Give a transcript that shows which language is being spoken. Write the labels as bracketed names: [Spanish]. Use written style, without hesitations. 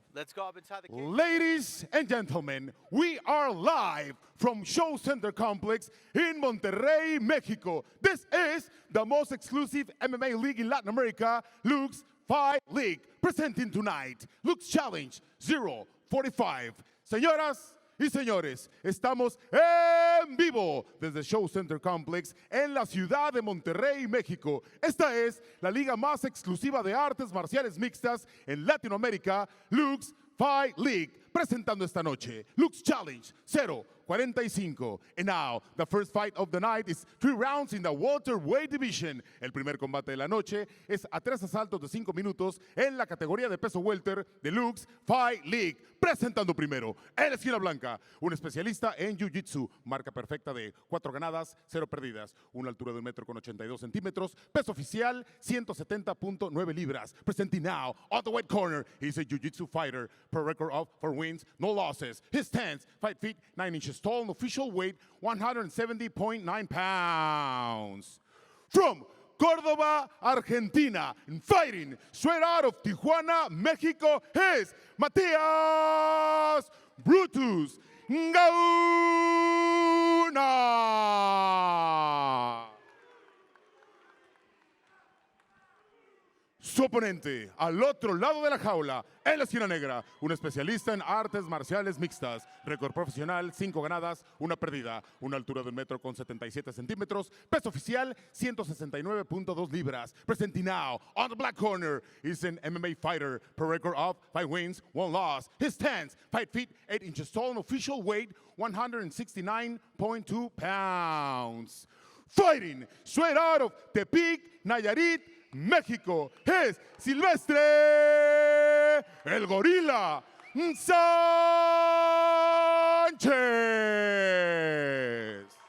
[English] Let's go up inside the cage. Ladies and gentlemen, we are live from Show Center Complex in Monterrey, Mexico. This is the most exclusive MMA league in Latin America, Luke's Fight League. Presenting tonight, Luke's Challenge 045. [Spanish] Señoras y señores, estamos en vivo desde Show Center Complex en la ciudad de Monterrey, México. Esta es la liga más exclusiva de artes marciales mixtas en Latinoamérica, Luke's Fight League, presentando esta noche Luke's Challenge 045. [English] And now, the first fight of the night is 3 rounds in the welterweight division. [Spanish] El primer combate de la noche es a 3 asaltos de 5 minutos en la categoría de peso welter de Luke's Fight League. Presentando primero, en la esquina blanca, un especialista en Jiu-Jitsu, marca perfecta de 4 ganadas, 0 perdidas, una altura de 1,82 metros, peso oficial 170.9 libras. [English] Presenting now, on the weight corner, he's a Jiu-Jitsu fighter, per record of 4 wins, no losses. His stance, 5 feet 9 inches tall, and official weight 170.9 pounds. From Córdoba, Argentina, and fighting straight out of Tijuana, Mexico, is Matías Brutus Gauna. [Spanish] Su oponente, al otro lado de la jaula, en la esquina negra, un especialista en artes marciales mixtas, récord profesional, 5 ganadas, 1 perdida, una altura de 1,77 metros, peso oficial 169.2 libras. [English] Presenting now, on the black corner, is an MMA fighter, per record of 5 wins, 1 loss. His stance, 5 feet 8 inches tall, and official weight 169.2 pounds. Fighting straight out of Tepic, Nayarit, México, es Silvestre, el Gorila, Sánchez.